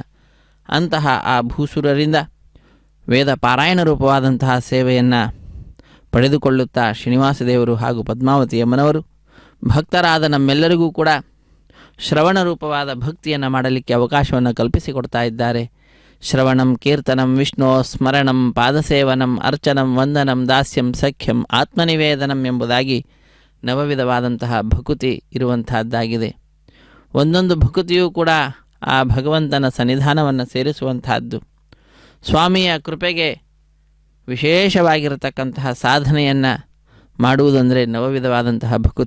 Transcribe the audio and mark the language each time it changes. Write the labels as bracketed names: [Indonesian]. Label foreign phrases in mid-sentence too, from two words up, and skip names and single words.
[Kannada] ಅಂತಹ ಆ ಭೂಸುರರಿಂದ ವೇದ ಪಾರಾಯಣ ರೂಪವಾದಂತಹ ಸೇವೆಯನ್ನು ಪಡೆದುಕೊಳ್ಳುತ್ತಾ ಶ್ರೀನಿವಾಸ ದೇವರು ಹಾಗೂ ಪದ್ಮಾವತಿ ಅಮ್ಮನವರು ಭಕ್ತರಾದ ನಮ್ಮೆಲ್ಲರಿಗೂ ಕೂಡ ಶ್ರವಣ ರೂಪವಾದ ಭಕ್ತಿಯನ್ನು ಮಾಡಲಿಕ್ಕೆ ಅವಕಾಶವನ್ನು ಕಲ್ಪಿಸಿಕೊಡ್ತಾ ಇದ್ದಾರೆ. [Sanskrit] ಶ್ರವಣಂ ಕೀರ್ತನಂ ವಿಷ್ಣು ಸ್ಮರಣಂ ಪಾದಸೇವನಂ ಅರ್ಚನಂ ವಂದನಂ ದಾಸ್ಯಂ ಸಖ್ಯಂ ಆತ್ಮನಿವೇದನಂ [Kannada] ಎಂಬುದಾಗಿ ನವವಿಧವಾದಂತಹ ಭಕುತಿ ಇರುವಂತಹದ್ದಾಗಿದೆ. ಒಂದೊಂದು ಭಕುತಿಯೂ ಕೂಡ ಆ ಭಗವಂತನ ಸನ್ನಿಧಾನವನ್ನು ಸೇರಿಸುವಂತಹದ್ದು. ಸ್ವಾಮಿಯ ಕೃಪೆಗೆ ವಿಶೇಷವಾಗಿರತಕ್ಕಂತಹ ಸಾಧನೆಯನ್ನು ಮಾಡುವುದಂದರೆ ನವವಿಧವಾದಂತಹ ಭಕುತಿ.